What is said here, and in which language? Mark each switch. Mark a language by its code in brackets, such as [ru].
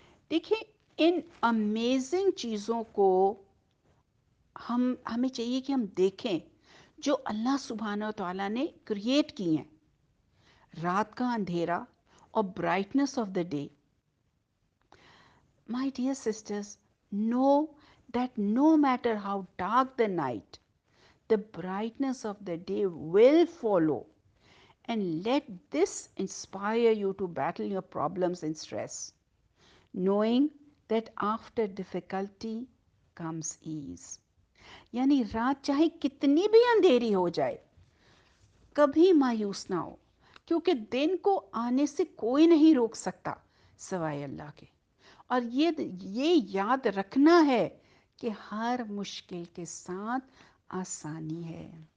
[ur] دیکھیں ان امیزنگ چیزوں کو ہمیں چاہیے کہ ہم دیکھیں جو اللہ سبحانہ و تعالیٰ نے کریٹ کی ہیں، رات کا اندھیرا اور [en] Brightness of the day. My dear sisters, know that no matter how dark the night, the brightness of the day will follow. And let this inspire you to battle your problems and stress, knowing that after difficulty comes ease. [ur] یعنی رات چاہے کتنی بھی اندھیری ہو جائے کبھی مایوس نہ ہو، کیونکہ دن کو آنے سے کوئی نہیں روک سکتا سوائے اللہ کے۔ اور یہ یاد رکھنا ہے کہ ہر مشکل کے ساتھ آسانی ہے۔